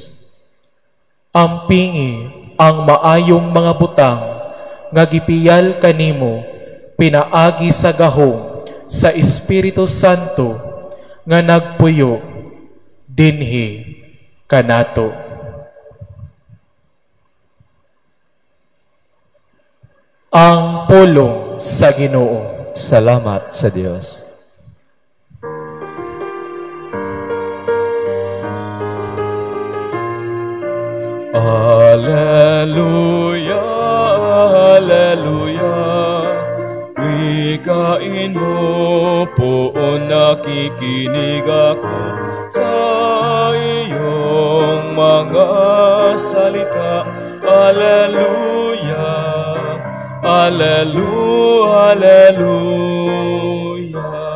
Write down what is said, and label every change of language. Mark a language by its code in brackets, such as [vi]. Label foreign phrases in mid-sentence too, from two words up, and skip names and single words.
[ceb] Ampingi ang maayong mga butang nga gipiyal kanimo pinaagi sa gahom sa Espiritu Santo nga nagpuyo dinhi kanato. Ang pulong sa Ginoo. Salamat sa Dios. Alleluia, alleluia. [tl] Wikain mo poon nakikinig ako sa iyong mga salita. [ceb] Alleluia, alleluia, alleluia.